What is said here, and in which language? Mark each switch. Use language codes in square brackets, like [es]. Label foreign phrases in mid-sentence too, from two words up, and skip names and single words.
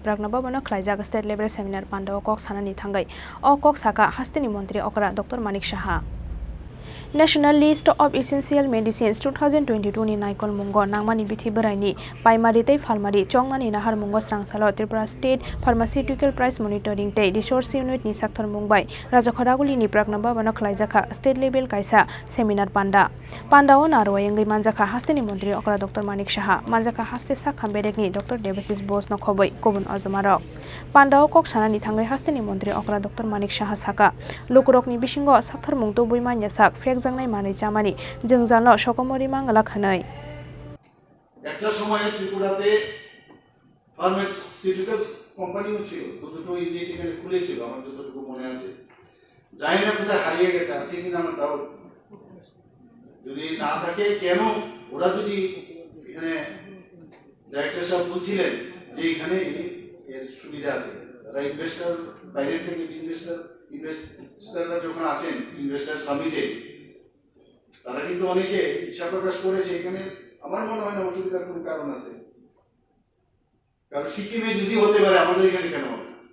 [trp] Pragnababano khlaijak [en] State Level Seminar [trp] Pandao Kok Sanani Thangai O Kok Saka Hastini Montri Okra Dr.Manik Saha National List of Essential Medicines 2022 ni naikol mungo nangmani bithi boraini primary tei pharmacy chongnani nahar mungo srangsalo Tripura State Pharmaceutical Price Monitoring Day Resource Unit ni Saktharmung bai Rajokhadaguli ni Pragnababano khlaijaka [en] state level [trp] kaisa seminar pandao narwai engai manjaka hasteni montri okra Dr.Manik Saha manjaka haste sakham berekni Dr. Debasis Bos no khoboi kobun ajumarok pandao kok sanani thangai hasteni montri okra Dr.Manik Saha saka Lukurokni Bisingo Saktharmung Tubuwi ManyaSak ManyaSamani Jwngjalno Sokomorwi Manglak hanai [bn] একটা সময় ত্রিপুরাতে ফার্মাসিউটিক্যালস কোম্পানিও ছিল দুটো ইউনিট এখানে খুলেছিল আমার যতটুকু মনে আছে জানি না কোথায় হারিয়ে গেছে আছে কিনা আমার ডাউট যদি না থাকে কেন ওরা যদি এখানে ডাইরেক্টর সাহেব বলছিলেন যে এখানে এর সুবিধা আছে তারা ইনভেস্টর বাইরে থেকে ইনভেস্টররা যখন আসেন [en] investor summit [bn] তারা কিন্তু অনেকে ইচ্ছা প্রকাশ করেছে এখানে আমার মনে হয় না অসুবিধার কোনো কারণ আছে কারণ সিকিমে যদি হতে পারে আমাদের এখানে কেন হবে